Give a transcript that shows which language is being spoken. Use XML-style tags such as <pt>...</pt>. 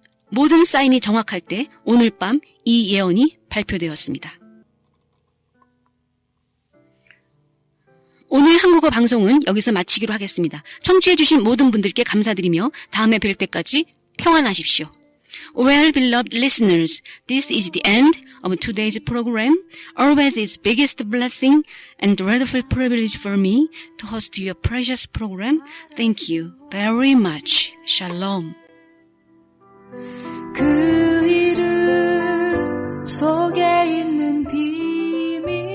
<ko>모든 사인이 정확할 때 오늘 밤 이 예언이 발표되었습니다. 오늘 한국어 방송은 여기서 마치기로 하겠습니다. 청취해주신 모든 분들께 감사드리며 다음에 뵐 때까지 평안하십시오.</ko> <en>Well, beloved listeners, this is the end of today's program. Always its biggest blessing and dreadful privilege for me to host your precious program. Thank you very much. Shalom.</en> <ko>그 이름 속에 있는 비밀은</ko>